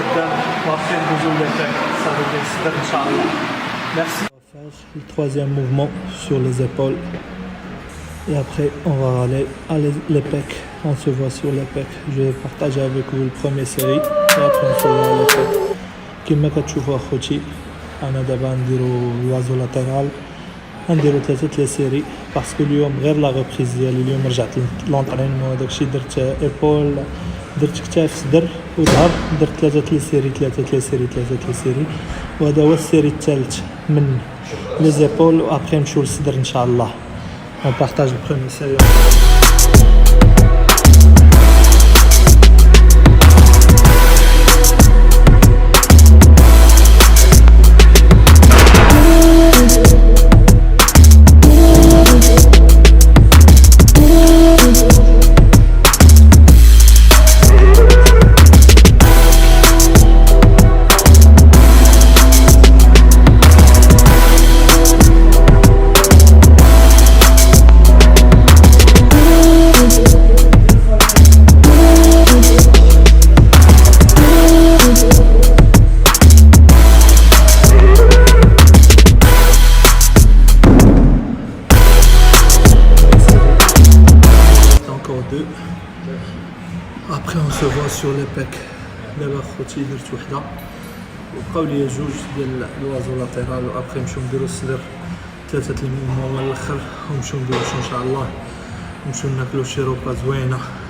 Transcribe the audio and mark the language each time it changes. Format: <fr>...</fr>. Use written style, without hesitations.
<fr>Merci. On va faire le troisième mouvement sur les épaules. Et après, on va aller à l'EPEC. On se voit sur l'EPEC. Je vais partager avec vous le premier série. Et après, on se voit à l'EPEC.</fr> <ar>كما كتشوفوا اخوتي انا دابا نديرو الوازو لاترال نديرو 3 سيري باسكو اليوم غير لا ريبريز ديالي اليوم رجعت لونطرينمون داكشي درت ايبول درت كتاف صدر وظهر درت 3 سيري 3 سيري 3 سيري وهذا هو السيري الثالث من لي زيبول وابخي نمشيو للصدر ان شاء الله.</ar> <fr>On partage le premier série. Après on se voit sur l'EPEC.</fr> <ar>دابا خوتي درت وحده وبقاو لي جوج ديال الوازو لاترال وابخي نمشيو نديرو الصدر 3 المومون من الاخر ونمشيو نديرو ان شاء الله نمشيو ناكلو شي روبا زوينه.</ar>